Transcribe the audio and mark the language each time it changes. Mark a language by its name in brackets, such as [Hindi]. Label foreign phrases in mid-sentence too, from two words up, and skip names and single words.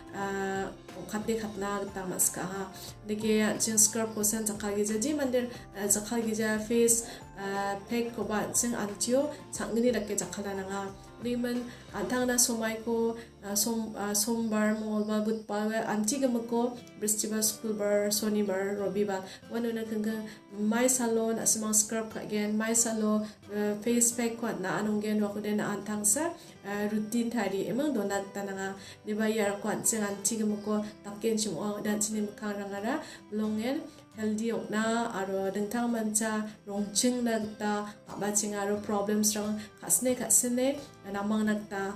[Garo] khate khatna tamaska ha deke chin scrub ko san jakhagi jaji mandir jakhagi ja [English] face pack [Garo] ko ba ching antio changni rakke jakhala nanga rimen antangna somai ko sombar mongolbar budbar antigamako bristibar schoolbar sonibar robibar wanuna kanga mai salon asmang [English] scrub again [Garo] mai salo [English] face pack [Garo] ko na anungen wa ko den antangsa routine thari emang donat tananga diba yar ko ching antigamako takken chim dan chini mukharangara longen healthy na aro dengtang mancha rongching nagta abachinga aro problems rang khasne namang nagta